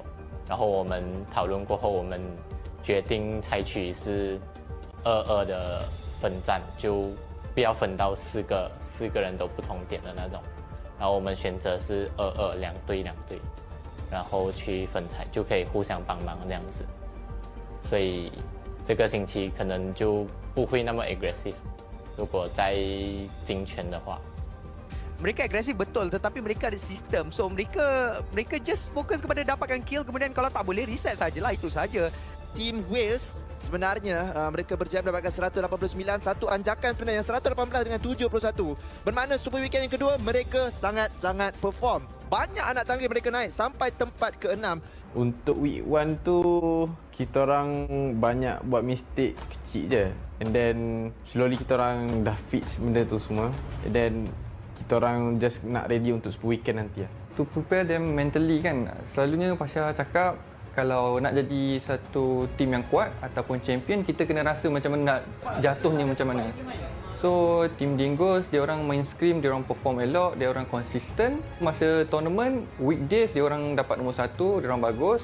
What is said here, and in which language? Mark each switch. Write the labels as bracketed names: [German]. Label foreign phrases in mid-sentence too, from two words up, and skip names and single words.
[Chinese] 然后我们讨论过后，我们决定采取是2-2的分战，就不要分到4个人都不同点的那种。然后我们选择是2-2，2队，然后去分彩，就可以互相帮忙这样子。所以这个星期可能就不会那么 aggressive。如果在精权的话。 [Malay] Mereka agresif betul, tetapi mereka ada sistem. So mereka just fokus kepada dapatkan kill, kemudian kalau tak boleh reset sajalah, itu saja. Tim Wales sebenarnya mereka berjaya mendapatkan 189, satu anjakan sebenarnya 118 dengan 71. Bermakna Super Weekend yang kedua mereka sangat-sangat perform. Banyak anak tangga mereka naik sampai tempat ke-6. Untuk week 1 tu kita orang banyak buat mistake kecil je. [English] And then slowly [Malay] kita orang dah fix benda tu semua. [English] And then [Malay] kita orang just nak ready untuk Super Weekend nanti lah. [English] To prepare them mentally [Malay] kan, selalunya Pasha cakap kalau nak jadi satu tim yang kuat ataupun champion, kita kena rasa macam mana nak jatuhnya macam mana. So tim Dingoes, dia orang main scrim, dia orang perform elok, dia orang konsisten. Masa tournament, weekdays dia orang dapat nombor 1, dia orang bagus.